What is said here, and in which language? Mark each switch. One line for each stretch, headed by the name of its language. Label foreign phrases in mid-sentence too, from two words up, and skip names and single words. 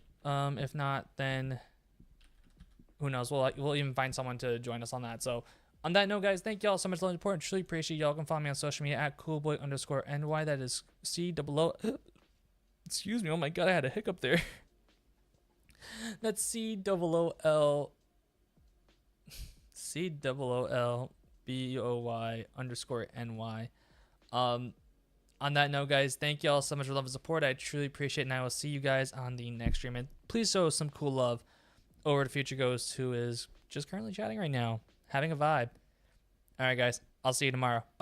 English: If not, then who knows? We'll even find someone to join us on that. So on that note, guys, thank y'all so much for the support. Truly appreciate y'all. Can follow me on social media at coolboy_ny. That is C-O-O. Excuse me. Oh my god, I had a hiccup there. That's C-O-O-L. C-O-O-L-B-O-Y_NY. On that note, guys, thank y'all so much for love and support. I truly appreciate it, and I will see you guys on the next stream. And please show some cool love over to Future Ghost, who is just currently chatting right now, having a vibe. All right, guys, I'll see you tomorrow.